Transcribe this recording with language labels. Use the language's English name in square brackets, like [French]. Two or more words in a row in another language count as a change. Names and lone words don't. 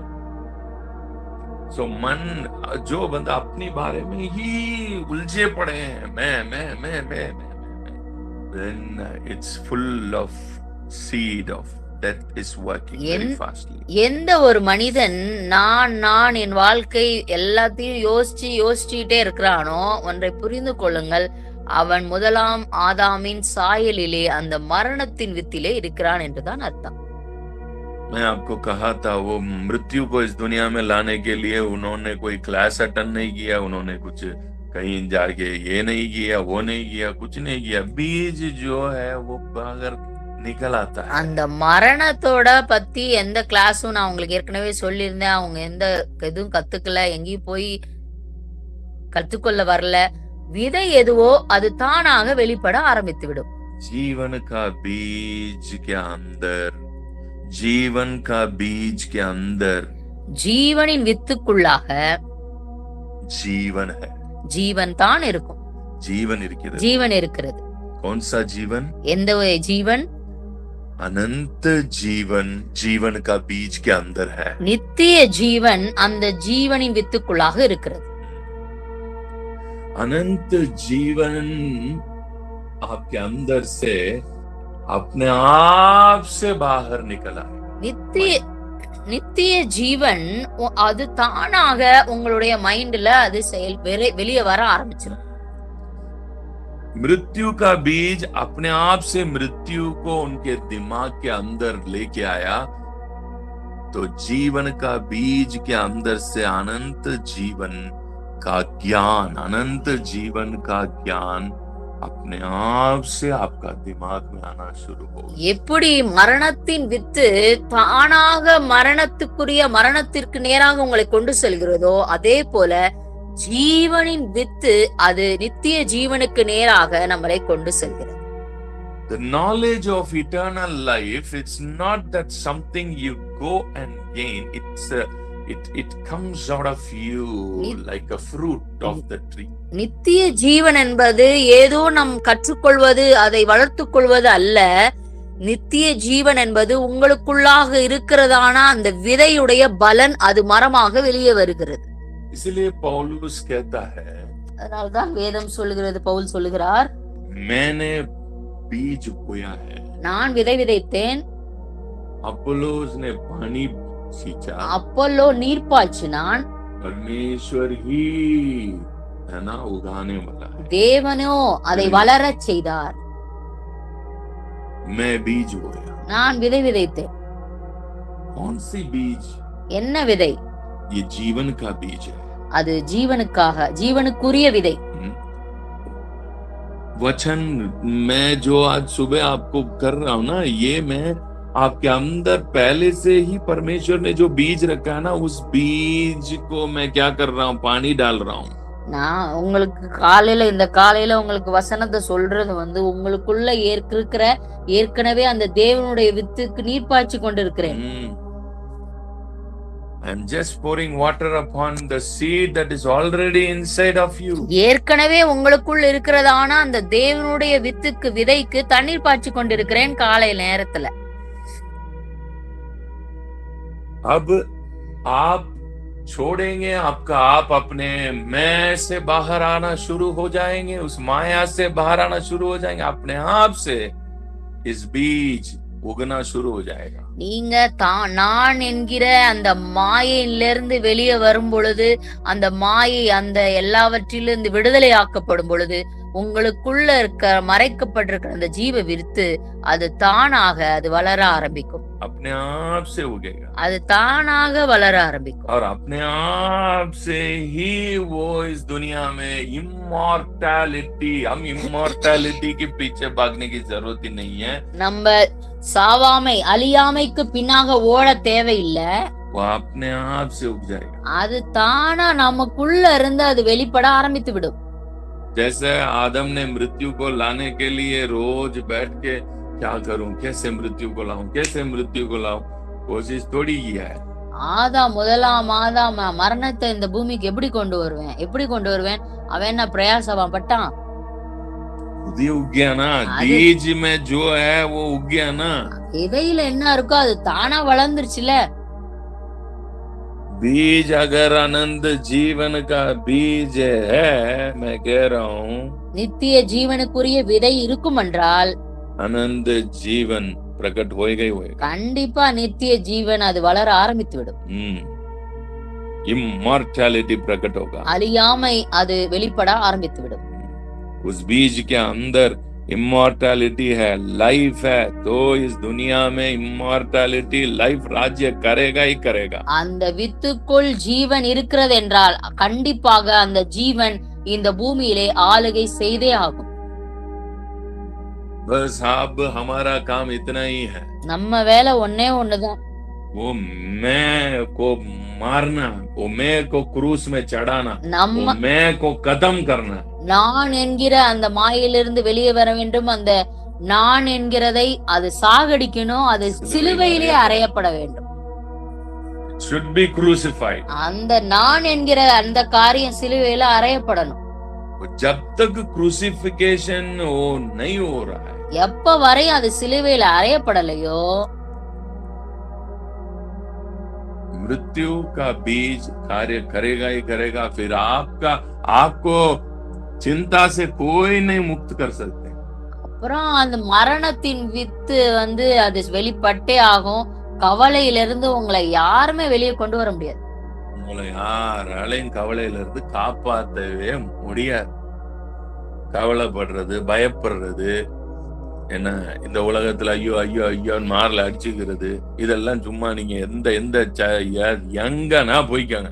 [Hindi] So मन जो बंदा अपने बारे में ही उलझे पड़े हैं, मैं, [English] then it's full of seed of death is working very fastly. [Tamil] எந்த ஒரு மனிதன் நான் என் வாழ்க்கை எல்லாத்தையும் யோசிச்சுட்டே இருக்கிறானோ ஒன்றை புரிந்து கொள்ளுங்கள், அவன் முதலாம் ஆதாமின் சாயலிலே அந்த மரணத்தின் வித்திலே இருக்கிறான் என்றுதான் அர்த்தம். [Hindi] मैं आपको कहा था वो मृत्यु को इस दुनिया में लाने के लिए उन्होंने कोई [English] class attend [Hindi] नहीं किया, उन्होंने कुछ कहीं जाके ये नहीं किया, वो नहीं किया, कुछ नहीं किया. बीज जो है वो अगर निकल आता है. [Tamil] அந்த மரணத்தோட பத்தி எந்த கிளாஸும் நான் உங்களுக்கு ஏற்கனவே சொல்லியிருந்தேன். அவங்க எந்த எதுவும் கத்துக்கல, எங்கேயும் போய் கத்துக்கொள்ள வரல. விதை எதுவோ அது தானாக வெளிப்பட ஆரம்பித்து விடும். [Hindi] जीवन का बीज के अंदर, जीवन का बीज के अंदर [Tamil] ஜீவனின் வித்துக்குள்ளாக [Hindi] जीवन है, [Tamil] ஜீவன் தான் இருக்கும். जीवन இருக்கிறது. ஜீவன் இருக்கிறது. [Hindi] कौन सा जीवन? [Tamil] எந்த ஒரு ஜீவன்? [Hindi] अनंत जीवन जीवन का बीज के अंदर है. [Tamil] நித்திய ஜீவன் அந்த ஜீவனின் வித்துக்குள்ளாக இருக்கிறது. [Hindi] अनंत जीवन आपके अंदर से अपने आप से बाहर निकला है. [Tamil] நித்திய ஜீவன் அது தானாக உங்களுடைய மைண்ட்ல அது வெளியே வர ஆரம்பிச்சிடும். [Hindi] मृत्यु का बीज अपने आप से मृत्यु को उनके दिमाग के अंदर लेके आया, तो जीवन का बीज के अंदर से अनंत जीवन का ज्ञान, अनंत जीवन का ज्ञान अपने आप से आपका दिमाग में आना शुरू हो. [Tamil] எப்படி மரணத்தின் வித்து தானாக மரணத்திற்கு நேராக உங்களை கொண்டு செல்கிறதோ, அதே போல ஜீவனின் வித்து அது நித்திய ஜீவனுக்கு நேராக நம்மளை கொண்டு செல்கிறது. [English] The knowledge of eternal life, it's not that something you go and gain. It comes out of you like a fruit of the tree. [Tamil] நித்திய ஜீவன் என்பது ஏதோ நாம் கற்றுக்கொள்வது, அதை வளர்த்துக் கொள்வது அல்ல. நித்திய ஜீவன் என்பது உங்களுக்குள்ளாக இருக்கிறதான அந்த விதையுடைய பலன், அது மரமாக வெளியே வருகிறது. [Hindi] इसलिए पौलुस कहता है, [Tamil] அதனால்தான் வேதம் சொல்லுகிறது, பவுல் சொல்லுகிறார், [Hindi] मैंने बीज बोया है, [Tamil] நான் விதை விதைத்தேன், [Hindi] अपोलोस ने पानी सींचा, [Tamil] அப்போலோ நீர் பாய்ச்சினான், [Hindi] परमेश्वर ही है ना उगाने वाला है, [Tamil] தேவனோ அதை வளரச் செய்தார். [Hindi] मैं बीज बोया. [Tamil] நான் விதை விதைத்தேன். [Hindi] कौन सी बीज? [Tamil] என்ன விதை? [Hindi] ये जीवन का बीज है. [Tamil] அது ஜீவனுக்காக, ஜீவனுக்குரிய விதை. [Hindi] वचन मैं जो आज सुबह आपको कर रहा हूं ना, ये मैं आपके अंदर पहले से ही परमेश्वर ने जो बीज रखा है ना, उस बीज को मैं क्या कर रहा हूँ, पानी डाल रहा हूँ. [Tamil] நான் உங்களுக்கு இந்த காலையில உங்களுக்கு வசனத்தை சொல்றது உங்களுக்குள்ள இருக்கிற ஏற்கனவே அந்த தேவனுடைய வித்துக்கு நீர் பாய்ச்சி கொண்டிருக்கிறேன். [English] I'm just pouring water upon the seed that is already inside of you. [Tamil] ஏற்கனவே உங்களுக்குள்ள இருக்கிறதான அந்த தேவனுடைய வித்துக்கு, விதைக்கு தண்ணீர் பாய்ச்சி கொண்டிருக்கிறேன் காலை நேரத்துல. [Hindi] अब आप छोड़ेंगे आपका, आप अपने मैं से बाहर आना शुरू हो जाएंगे, उस माया से बाहर आना शुरू हो जाएंगे, अपने आप से इस बीज उगना शुरू हो जाएगा. [Tamil] நீங்க நான் என்கிற அந்த மாயையிலிருந்து வெளியே வரும் பொழுது, அந்த மாயை அந்த எல்லாவற்றிலிருந்து விடுதலை ஆக்கப்படும் பொழுது, உங்களுக்குள்ள மறைக்கப்பட்டிருக்கிற அந்த ஜீவ வித்து அது தானாக அது வளர ஆரம்பிக்கும். [Hindi] अपने आप से उगेगा, [Tamil] அது தானாக வளர ஆரம்பிக்கும். [Hindi] और अपने आप से ही वो इस दुनिया में इमॉर्टैलिटी, हम इमॉर्टैलिटी के पीछे भागने की जरूरत ही नहीं है. [Tamil] நம்ம சாவாமை, அழியாமைக்கு பின்னாக ஓட தேவையில்லை. [Hindi] वो अपने आप से उग जाएगा. [Tamil] அது தானா நமக்குள்ள இருந்து அது வெளிப்பட ஆரம்பித்து விடும். [Hindi] जैसे आदम ने मृत्यु को लाने के लिए रोज बैठ के क्या करूं, कैसे मृत्यु को लाऊं, कैसे मृत्यु को लाऊं, कोशिश थोड़ी किया है. [Tamil] முதலாம் ஆதாம் மரணத்தை இந்த பூமிக்கு எப்படி கொண்டு வருவேன், அவன் என்ன பிரயாசம் பட்டான்? [Hindi] खुद ही उग गया ना, बीज में जो है वो उग गया ना. [Tamil] விதையில என்ன இருக்கோ அது தானா வளர்ந்துருச்சுல. [Hindi] बीज अगर अनंत जीवन का बीज है, मैं कह रहा हूँ, [Tamil] நித்திய ஜீவனுக்குரிய விதை இருக்கும் என்றால் [Hindi] अनंत जीवन प्रकट होएगा ही होएगा. [Tamil] கண்டிப்பா நித்திய ஜீவன் அது வளர ஆரம்பித்து விடும். [Hindi] इमॉर्टैलिटी प्रकट होगा, [Tamil] அழியாமை அது வெளிப்பட ஆரம்பித்து விடும். [Hindi] उस बीज के अंदर इमॉर्टैलिटी है, लाइफ है, तो इस दुनिया में [English] immortality life [Hindi] राज्य करेगा ही करेगा. [Tamil] அந்த வித்துக்குள் ஜீவன் இருக்கிறது என்றால் கண்டிப்பாக அந்த ஜீவன் இந்த பூமியிலே ஆளுகை செய்தே ஆகும். [Hindi] बस अब हमारा काम इतना ही है, [Tamil] நம்ம வேலை ஒன்னே ஒண்ணுதான், [Hindi] वो मैं को मारना, वो मैं को क्रूस में चढ़ाना, वो मैं को खत्म करना. [Tamil] நான் என்கிற அந்த மாயிலிருந்து வெளியே வர வேண்டும், அந்த நான் என்கிறதை அது சாகடிக்கணும், அது சிலுவையிலே அறையப்பட வேண்டும். [English] should be crucified. [Tamil] அந்த நான் என்கிற அந்த காரியம் சிலுவையில அறையப்படணும். [Hindi] जब तक क्रूसिफिकेशन वो नहीं हो रहा है, [Tamil] எப்ப வரை அது சிலுவையில அறையப்படலையோ [Hindi] मृत्यु का बीज कार्य करेगा ही करेगा. फिर आपको चिंता से कोई नहीं मुक्त कर सकते. [Tamil] அப்புறம் அந்த மரணத்தின் வித்து அது வெளிப்பட்டே ஆகும். கவலையிலிருந்து உங்களை யாருமே வெளியே கொண்டு வர முடியாது. உங்களை யாராலையும் கவலையில இருந்து காப்பாற்றவே முடியாது. கவலைப்படுறது, பயப்படுறது, என்ன இந்த உலகத்துல ஐயோ ஐயோ ஐயோன்னு மாறல அடிச்சுக்கிறது, இதெல்லாம் சும்மா நீங்க எங்கன்னா போய்க்காங்க.